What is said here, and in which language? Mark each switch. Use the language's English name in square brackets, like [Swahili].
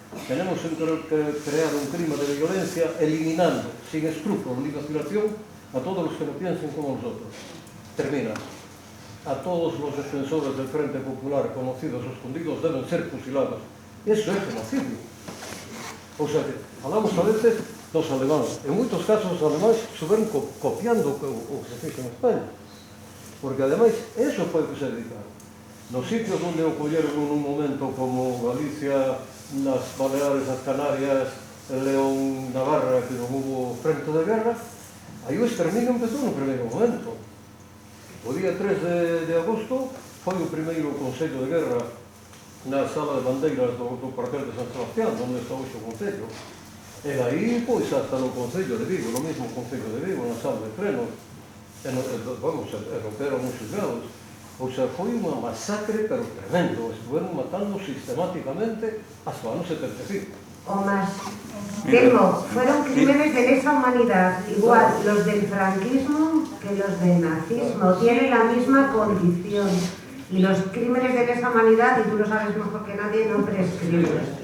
[Spanish] Tenemos que crear un clima de violencia eliminando, sin escrúpulos ni vacilación, a todos los que no piensen como nosotros. Termina. A todos los defensores del Frente Popular, conocidos o escondidos, deben ser fusilados. Eso es genocidio. O sea que, hablamos a veces [Galician] dos [Spanish] alemanes. [Galician] En moitos casos, os alemães estuveron copiando o que se fixo en España. Porque, ademais, eso foi o que se dedicaron. Nos sitios onde o colleron en un momento como Galicia, nas Baleares, as Canarias, el León, Navarra, que non hubo frente de guerra, aí o exterminio empezou no primeiro momento. O día 3 de agosto foi o primeiro Consello de Guerra na sala de bandeiras do cuartel de San Sebastián, onde está hoxe o Concello. E aí, pois, hasta no Concello de Vigo, no mesmo Concello de Vigo, na sala de frenos, vamos, romperon os xulgados. O sea, foi unha masacre, pero tremendo. Estuveron matando sistemáticamente hasta o ano 75. [Spanish] O más. Telmo, fueron crímenes de lesa humanidad, igual los del franquismo que los del nazismo. Tienen la misma condición. Y los crímenes de lesa humanidad, y tú lo sabes mejor que nadie, no prescriben.